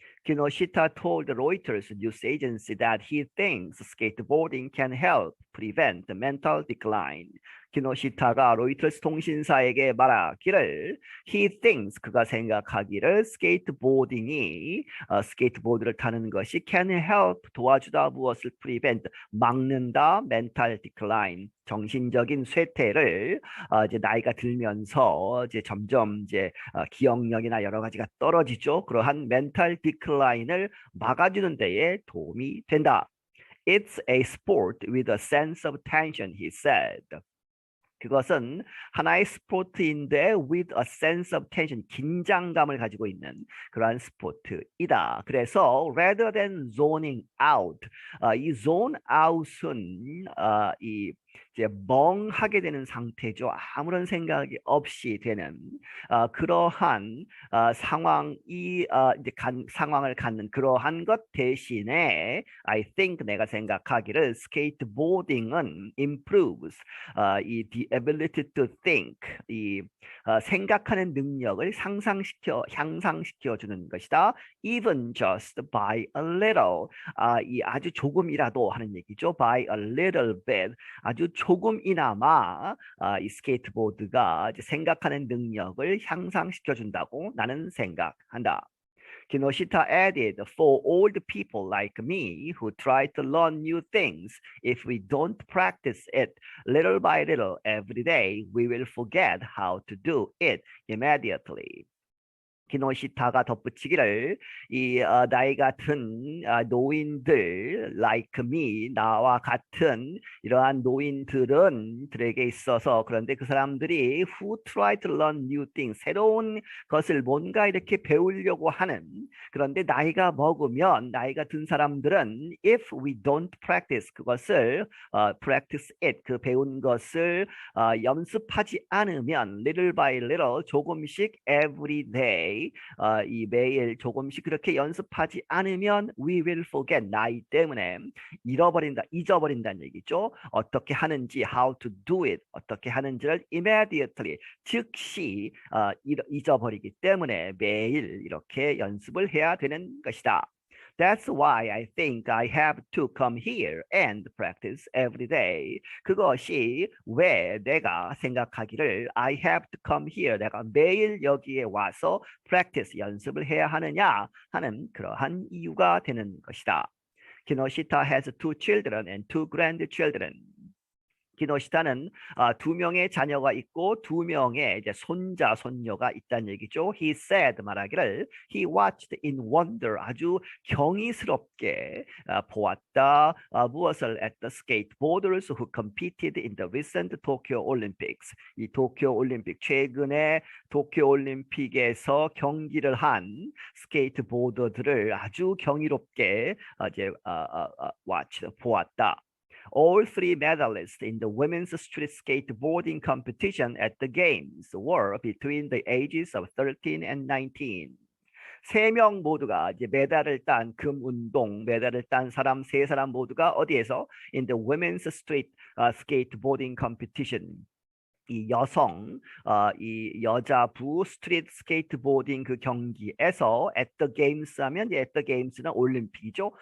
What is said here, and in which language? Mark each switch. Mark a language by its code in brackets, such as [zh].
[en] Kinoshita told Reuters news agency that he thinks skateboarding can help prevent mental decline. [ko] 키노시타가 로이터스 통신사에게 말하기를 [en] he thinks [ko] 그가 생각하기를 스케이트보딩이 스케이트보드를 타는 것이 [en] can help [ko] 도와주다 무엇을 prevent 막는다 [en] mental decline [ko] 정신적인 쇠퇴를 이제 나이가 들면서 이제 점점 이제 기억력이나 여러 가지가 떨어지죠. 그러한 [en] mental decline [ko] 을 막아주는 데에 도움이 된다. [en] It's a sport with a sense of tension, he said. [ko] 그것은 하나의 스포츠인데 [en] with a sense of tension, [ko] 긴장감을 가지고 있는 그러한 스포츠이다. 그래서 [en] rather than zoning out, [ko] 이 zone out은 이 이제 멍하게 되는 상태죠. 아무런 생각이 없이 되는 그러한 상황이 이제 상황을 갖는 그러한 것 대신에 [en] I think [ko] 내가 생각하기를 skateboarding은 [en] improves the ability to think [ko] 이 생각하는 능력을 향상시켜 주는 것이다. [en] Even just by a little [ko] 이 아주 조금이라도 하는 얘기죠. [en] By a little bit [ko] 아주 조금이나마 이 스케이트보드가 이제 생각하는 능력을 향상시켜 준다고 나는 생각한다. [en] Kinoshita added, for old people like me who try to learn new things, if we don't practice it little by little every day, we will forget how to do it immediately. [ko] 키노시타가 덧붙이기를 이 나이가 든 노인들 [en] like me [ko] 나와 같은 이러한 노인들은 들에게 있어서 그런데 그 사람들이 [en] who try to learn new things [ko] 새로운 것을 뭔가 이렇게 배우려고 하는 그런데 나이가 먹으면 나이가 든 사람들은 [en] if we don't practice [ko] 그것을 [en] practice it [ko] 그 배운 것을 연습하지 않으면 [en] little by little [ko] 조금씩 [en] every day [ko] 이 매일 조금씩 그렇게 연습하지 않으면 [en] we will forget [ko] 나이 때문에 잊어버린다는 얘기죠. 어떻게 하는지 [en] how to do it [ko] 어떻게 하는지를 immediately 즉시 잊어버리기 때문에 매일 이렇게 연습을 해야 되는 것이다. [en] That's why I think I have to come here and practice every day. [ko] 그것이 왜 내가 생각하기를 [en] I have to come here. [ko] 내가 매일 여기에 와서 practice, 연습을 해야 하느냐 하는 그러한 이유가 되는 것이다. [en] Kinoshita has 2 children and 2 grandchildren. [ko] 키노시타는 2명의 자녀가 있고 2명의 이제 손자, 손녀가 있다는 얘기죠. [en] He said [ko] 말하기를 [en] he watched in wonder [ko] 아주 경이스럽게 보았다. 무엇을 [en] at the skateboarders who competed in the recent Tokyo Olympics. [ko] 이 도쿄 올림픽 최근에 도쿄 올림픽에서 경기를 한 스케이트보더들을 아주 경이롭게 이제 보았다. [en] All 3 medalists in the women's street skateboarding competition at the games were between the ages of 13 and 19. [ko] 세 명 모두가 이제 메달을 딴 금운동 메달을 딴 사람 세 사람 모두가 어디에서 [en] in the women's street skateboarding competition [ko] 이 여성, 이 여자부 스트리트 스케이트보딩 그 경기에서 [en] at the games [ko] 하면 at the games는 올림픽이죠.